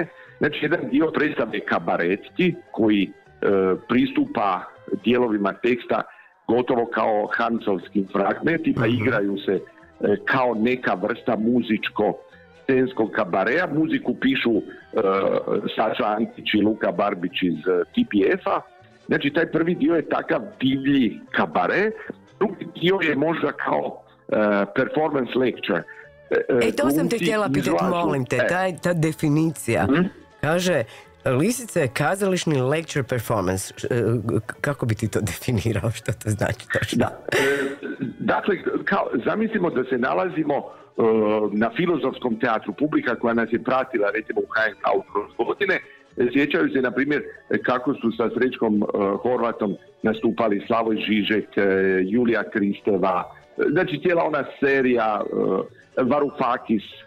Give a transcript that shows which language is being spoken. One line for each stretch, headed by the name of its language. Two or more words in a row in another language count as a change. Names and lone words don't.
Croatian: Znači, jedan dio predstave kabaretski koji pristupa dijelovima teksta gotovo kao Hansovskim fragmentima, igraju se kao neka vrsta muzičko-scenskog kabareja. Muziku pišu Saša Antić i Luka Barbić iz TPF-a. Znači, taj prvi dio je takav divlji kabare, drugi dio je možda kao
English: performance lecture.
Croatian: To sam te htjela pitati, molim te, ta definicija. Kaže, lisica je kazališni
English: lecture performance.
Croatian: Kako bi ti to definirao? Što to znači točno? Da. Dakle, zamislimo da se nalazimo na Filozofskom teatru. Publika koja nas je pratila, recimo u HNK kroz godine, sjećaju se, na primjer, kako su sa Srećkom Horvatom nastupali Slavoj Žižek, Julija Kristeva, znači cijela ona serija, Varoufakis.